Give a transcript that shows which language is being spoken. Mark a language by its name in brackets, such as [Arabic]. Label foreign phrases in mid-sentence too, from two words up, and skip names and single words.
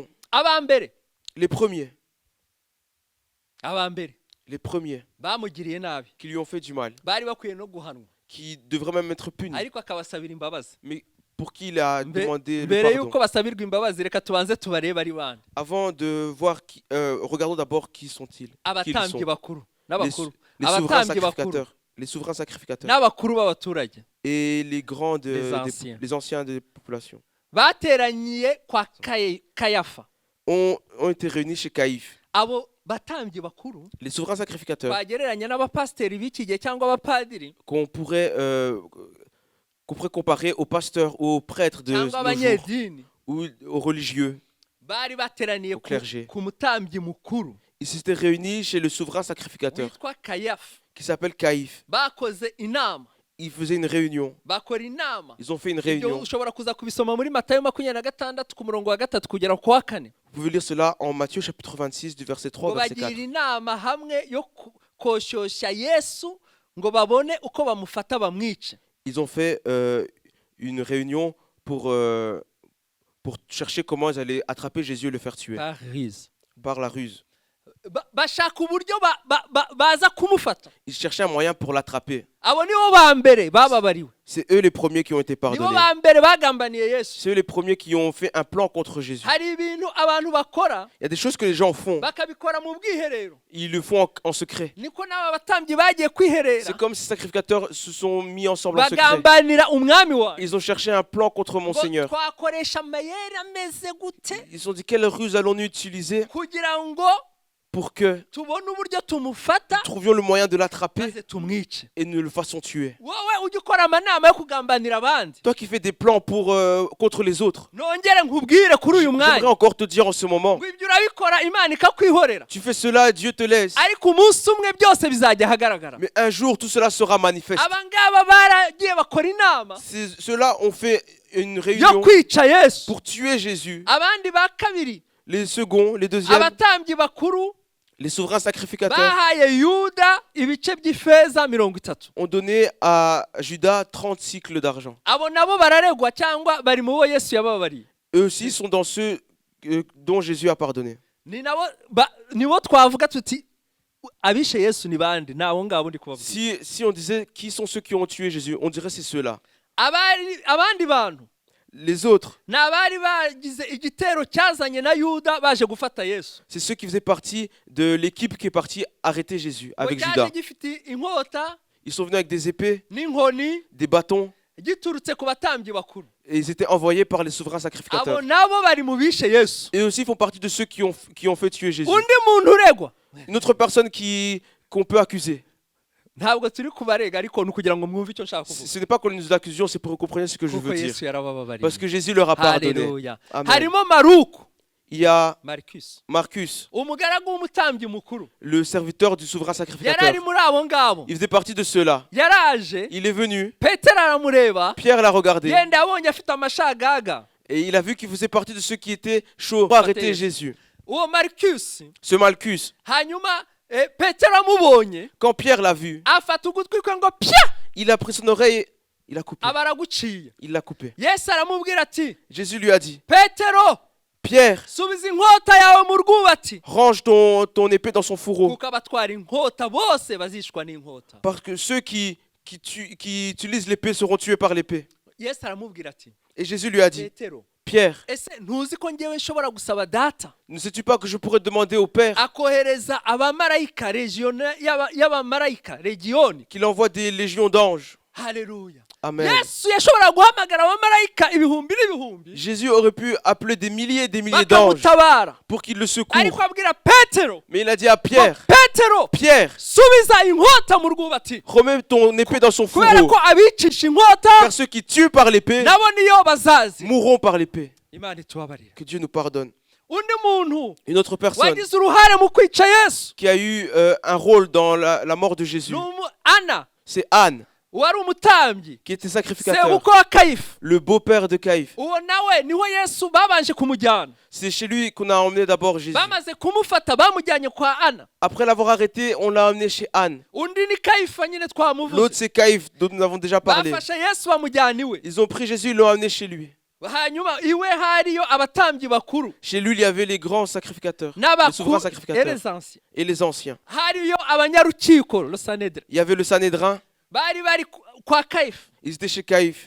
[Kinyarwanda] aba mbere [French] Les premiers. [Kinyarwanda] aba mbere [French] Les premiers [Kinyarwanda] bamugiriye nabi [French] qui lui ont fait du mal, [Kinyarwanda] bari bakwiye no guhanwa [French] qui devraient même être punis, [Kinyarwanda] ariko akabasabira imbabazi [French] mais pour qui il a demandé le [Kinyarwanda] mbere yuko [French] pardon. [Kinyarwanda] basabirwa imbabazi reka tubanze tubarebe ari bande [French] Avant de voir, regardons d'abord qui sont-ils. Qui ils [Kinyarwanda] abatambyi [French] sont. [Kinyarwanda] bakuru [French] Les, [Kinyarwanda] n'abakuru [French] les souverains [Kinyarwanda] abatambyi bakuru [French] sacrificateurs. Les souverains sacrificateurs. [Kinyarwanda] n'abakuru b'abaturage [French] Et les grands, Les anciens des populations [Kinyarwanda] bateraniye kwa kayafa [French] ont été réunis chez Caïphe. [Kinyarwanda] abo batambyi bakuru [French] Les souverains sacrificateurs [Kinyarwanda] bagereranya n'abapasiteri b'iki gihe cyangwa abapadiri [French] qu'on pourrait comparer aux pasteurs, aux prêtres de [Kinyarwanda] cyangwa [French] nos jours, [Kinyarwanda] abanyedini [French] ou aux religieux. [Kinyarwanda] bari bateraniye [French] Au clergé. [Kinyarwanda] ku mutambyi mukuru [French] Ils s'étaient réunis chez le souverain sacrificateur [Kinyarwanda] witwa kayafa [French] qui s'appelle Caïphe. [Kinyarwanda] bakoze inama [French] Ils faisaient une réunion. [Kinyarwanda] bakora inama [French] Ils ont fait une [Kinyarwanda] ibyo [French] réunion. [Kinyarwanda] ushobora kuza kubisoma muri Matayo 26 ku murongo wa 3 kugera ku wa 4 [French] Vous pouvez lire cela en Matthieu chapitre 26 du verset 3 au [Kinyarwanda] ngo [French] verset [Kinyarwanda] bagira [French] 4. [Kinyarwanda] inama hamwe yo koshosha Yesu ngo babone uko bamufata bamwice [French] Ils ont fait une réunion pour chercher comment ils allaient attraper Jésus et le faire tuer par la ruse. [Kinyarwanda] bashaka uburyo baza kumufata [French] Ils cherchaient un moyen pour l'attraper. [Kinyarwanda] abo nibo ba mbere bababariwe [French] C'est eux les premiers qui ont été [Kinyarwanda] nibo [French] pardonnés. [Kinyarwanda] ba mbere bagambaniye Yesu [French] C'est eux les premiers qui ont fait un plan contre Jésus. [Kinyarwanda] hari ibintu abantu bakora [French] Il y a des choses que les gens font. [Kinyarwanda] bakabikora mu bwiherero [French] Ils le font en secret. [Kinyarwanda] niko n'aba batambyi bagiye kwiherera [French] C'est comme si ces sacrificateurs se sont mis ensemble en secret. [Kinyarwanda] bagambanira umwami wawe [French] Ils ont cherché un plan contre mon [Kinyarwanda] ngo [French] Seigneur. [Kinyarwanda] twakoresha amayeri ameze gute [French] Ils se sont dit quelle ruse allons-nous utiliser [Kinyarwanda] kugira ngo [French] pour que [Kinyarwanda] tubone uburyo tumufata [French] nous trouvions le moyen de l'attraper [Kinyarwanda] maze tumwice [French] et nous le fassions tuer. [Kinyarwanda] wowe ujya ukora amanama yo kugambanira abandi [French] Toi qui fais des plans contre les autres, [Kinyarwanda] nongere nkubwire kuri uyu [French] j'aimerais [Kinyarwanda] mwanya [French] encore te dire en ce moment, [Kinyarwanda] ngo ibyo urabikora imana ikakwihorera [French] tu fais cela, Dieu te laisse. [Kinyarwanda] ariko umunsi umwe byose bizajya ahagaragara [French] Mais un jour, tout cela sera manifeste. [Kinyarwanda] aba ngaba baragiye bakora inama [French] Ceux-là ont fait une [Kinyarwanda] yo [French] réunion [Kinyarwanda] kwica Yesu [French] pour tuer Jésus. [Kinyarwanda] abandi ba kabiri [French] Les seconds, les deuxièmes, [Kinyarwanda] abatambyi bakuru [French] les souverains sacrificateurs [Kinyarwanda] bahaye yuda ibice by'ifeza 30 [French] ont donné à Judas 30 cycles d'argent. [Kinyarwanda] abo nabo bararegwa cyangwa bari mu bo Yesu yababariye [French] Eux aussi sont dans ceux dont Jésus a pardonné. [Kinyarwanda] nibo twavuga tuti abishe Yesu ni bande nabo ngabo ndi kubabwira [French] Si on disait qui sont ceux qui ont tué Jésus, on dirait c'est ceux-là. [Kinyarwanda] abandi bantu [French] Les autres, [Kinyarwanda] ni abari bagize igitero cyazanye na yuda baje gufata Yesu [French] c'est ceux qui faisaient partie de l'équipe qui est partie arrêter Jésus avec [Kinyarwanda] ngo [French] Judas. [Kinyarwanda] cyaje gifite inkota [French] Ils sont venus avec des épées, [Kinyarwanda] n'inkoni [French] des bâtons, [Kinyarwanda] giturutse ku batambyi bakuru [French] et ils étaient envoyés par les souverains [Kinyarwanda] abo [French] sacrificateurs. [Kinyarwanda] nabo bari mu bishe Yesu [French] Et aussi font partie de ceux qui ont fait tuer Jésus. [Kinyarwanda] undi muntu uregwa [French] Une autre personne qu'on peut accuser. [Kinyarwanda] ntabwo turi kubarega ariko ni ukugira ngo mwumve icyo nshaka kuvuga [French] Ce n'est pas que nous accusions, c'est pour que vous compreniez ce que je [Kinyarwanda] kuko [French] veux dire. [Kinyarwanda] Yesu yarababariye [French] Parce que Jésus leur a pardonné. [Kinyarwanda] Haleluya. Amen. harimo Maruko [French] Il y a Marcus Marcus, [Kinyarwanda] umugaragu w'umutambyi mukuru [French] le serviteur du souverain [Kinyarwanda] yari [French] sacrificateur. [Kinyarwanda] ari muri abo ngabo [French] Il faisait partie de ceux-là. [Kinyarwanda] yaraje [French] Il est venu, [Kinyarwanda] petero aramureba [French] Pierre l'a regardé, [Kinyarwanda] yenda abonye afite amashagaga [French] et il a vu qu'il faisait partie de ceux qui étaient chauds pour arrêter Jésus. [Kinyarwanda] uwo Marcus [French] Ce Malchus, [Kinyarwanda] hanyuma petero amubonye [French] quand Pierre l'a vu, [Kinyarwanda] afata ugutwi kwe ngo pya [French] il a pris son oreille, il a coupé. [Kinyarwanda] aba araguciye [French] Il l'a coupé. [Kinyarwanda] Yesu aramubwira ati [French] Jésus lui a dit, [Kinyarwanda] petero [French] Pierre, [Kinyarwanda] subiza inkota yawe mu rwubati [French] range ton épée dans son fourreau. [Kinyarwanda] kuko abatwara inkota bose bazishwa n'inkota [French] Parce que ceux qui utilisent l'épée seront tués par l'épée. [Kinyarwanda] Yesu aramubwira ati [French] Et Jésus lui a dit, [Kinyarwanda] petero [French] Pierre, [Kinyarwanda] ese ntuzi ko ngewe nshobora gusaba data [French] ne sais-tu pas que je pourrais demander au Père [Kinyarwanda] akohereza abamarayika y'abamarayika legiyoni? [French] qu'il envoie des légions d'anges? [Kinyarwanda] Haleluya. Amen. Yesu yashobora guhamagara abamarayika ibihumbi n'ibihumbi [French] Jésus aurait pu appeler des milliers et des milliers d'anges [Kinyarwanda] bakamutabara, [French] pour qu'il le [Kinyarwanda] ariko [French] secoure. [Kinyarwanda] abwira Petero, [French] Mais il a dit à Pierre, [Kinyarwanda] Petero, [French] Pierre, [Kinyarwanda] subiza inkota mu rwubati, [French] remets ton épée dans son [Kinyarwanda] kubera [French] fourreau. [Kinyarwanda] ko abicisha inkota [French] Car ceux qui tuent par l'épée [Kinyarwanda] nabo niyo bazazi. [French] mourront par l'épée. [Kinyarwanda] Imana itubabarira. [French] Que Dieu nous pardonne. [Kinyarwanda] Undi muntu [French] Une autre personne [Kinyarwanda] wagize uruhare mu kwica Yesu [French] qui a eu un rôle dans la mort de Jésus, [Kinyarwanda] ni Ana, [French] c'est Anne, [Kinyarwanda] wari umutambyi, [French] qui était sacrificateur, [Kinyarwanda] sebukwe wa Kayifa. [French] le beau-père de Caïphe. [Kinyarwanda] Uwo nawe niho Yesu babanje kumujyana, [French] C'est chez lui qu'on a emmené d'abord Jésus. [Kinyarwanda] bamaze kumufata bamujyanye kwa Ana. [French] Après l'avoir arrêté, on l'a emmené chez Anne. [Kinyarwanda] Undi ni Kayifa nyine [French] L'autre, [Kinyarwanda] twamuvuze, [French] c'est Caïphe, dont nous avons déjà parlé. [Kinyarwanda] bafashe Yesu bamujyana iwe. [French] Ils ont pris Jésus, ils l'ont amené chez lui. [Kinyarwanda] Hanyuma iwe hariyo abatambyi bakuru [French] Chez lui, il y avait les grands sacrificateurs, les [Kinyarwanda] n'abakuru [French] souverains sacrificateurs [Kinyarwanda] eresansi, [French] et les anciens. [Kinyarwanda] hariyo abanyarukiko Sanhedrin, [French] Il y avait le Sanhédrin, [Kinyarwanda] bari kwa Kayifa. [French] ils étaient chez Caïphe.